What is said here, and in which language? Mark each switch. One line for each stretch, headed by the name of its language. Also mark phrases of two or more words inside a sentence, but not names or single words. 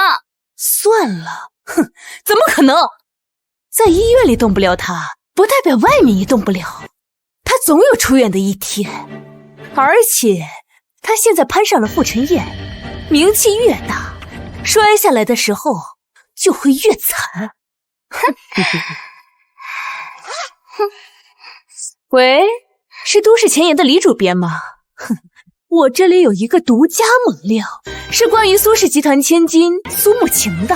Chinese: 算了，哼，怎麼可能？在醫院裡動不了他，不代表外面也動不了。他總有出院的一天，而且他現在攀上了傅晨燕，名氣越大，摔下來的時候就會越慘。喂，是都市前沿的李主編嗎？哼，我這裡有一個獨家猛料，是關於蘇氏集團千金蘇慕晴的。